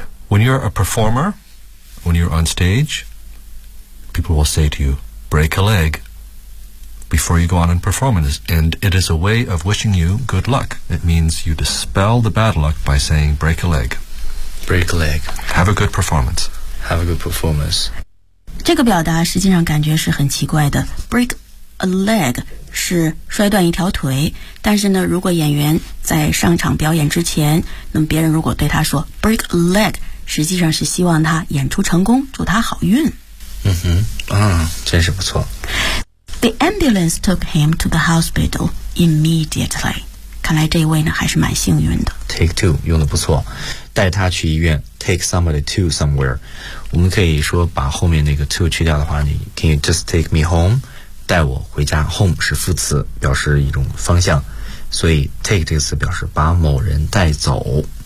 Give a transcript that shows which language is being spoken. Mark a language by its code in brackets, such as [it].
[en] When you're a performer, when you're on stage, people will say to you, break a leg before you go on and perform. And it is a way of wishing you good luck. It means you dispel the bad luck by saying, break a leg. Break a leg. Have a good performance. Have a good performance. [zh] 这个表达实际上感觉是很奇怪的。 Break a leg 是摔断一条腿，但是呢，如果演员在上场表演之前，那么别人如果对他说 [en] break a leg， [zh] 实际上是希望他演出成功，祝他好运。嗯哼，啊，真是不错。 [en] The ambulance took him to the hospital immediately. [zh] 看来这位呢还是蛮幸运的。 Take two 用的不错，带他去医院。 [en] Take somebody to somewhere. [zh] 我们可以说把后面那个 to 去掉的话，你 [en] Can you just take me home? [zh] 带我回家。 Home 是副词，表示一种方向，所以 take 这个词表示把某人带走。